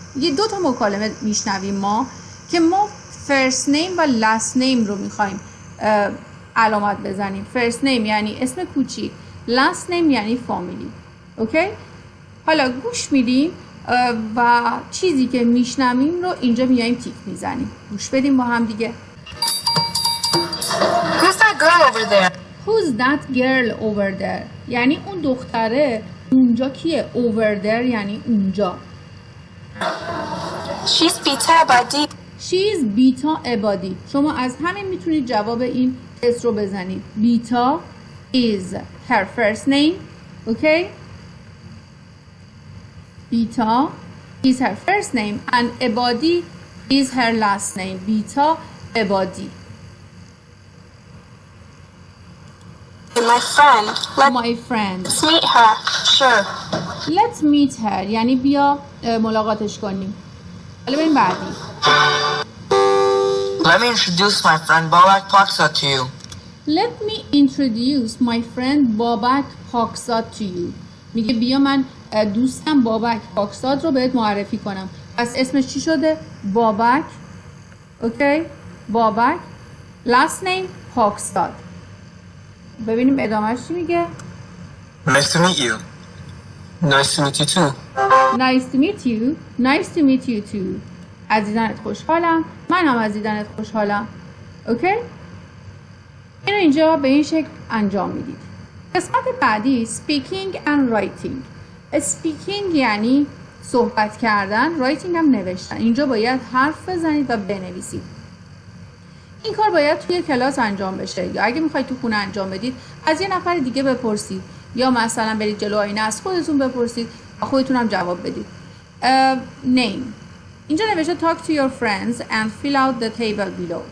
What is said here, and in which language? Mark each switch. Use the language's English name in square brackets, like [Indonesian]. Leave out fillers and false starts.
[Persian] یه دو تا مکالمه میشنویم ما که ما first name و last name رو میخوایم علامت بزنیم. first name یعنی اسم کوچیک، last name یعنی فامیلی. اوکی؟ حالا گوش میدیم و چیزی که میشنویم رو اینجا میایم تیک میزنیم. گوش بدیم با هم دیگه. [English] Who's that girl over there? Who's that girl over there? [Persian] یعنی اون دختره اونجا کیه؟ [English] Over there [Persian] یعنی اونجا. [English] She's Bita Abadi. [Persian] She's بیتا عبادی. شما از همین میتونید جواب این تست رو بزنید. [English] Bita is her first name. Okay? Bita is her first name and Ebadi is her last name. [Persian] بیتا عبادی. [English] My friend. My friend. Let's meet her. Sure. Let's meet her [Persian] یعنی بیا ملاقاتش کنیم. حالا بریم بعدی. [English] Let me introduce my friend Babak Paksat to you. Let me introduce my friend Babak Paksat to you. [Persian] میگه بیا من دوستم بابک پاکزاد رو بهت معرفی کنم. پس اسمش چی شده؟ بابک. اوکی؟ بابک. last name پاکزاد. ببینیم ادامهش چی میگه. [English] Nice to meet you. Nice to meet you too. Nice to meet you. Nice to meet you too. [Persian] از دیدنت خوشحالم. من هم از دیدنت خوشحالم. اوکی؟ اینو اینجا به این شکل انجام میدید. قسمت بعدی speaking and writing. speaking یعنی صحبت کردن، writing هم نوشتن. اینجا باید حرف بزنید و بنویسید. این کار باید توی کلاس انجام بشه یا اگه میخواید تو خونه انجام بدید از یه نفر دیگه بپرسید یا مثلا برید جلو آینه از خودتون بپرسید و خودتون هم جواب بدید. [English] name [Persian] اینجا نوشته [English] talk to your friends and fill out the table below.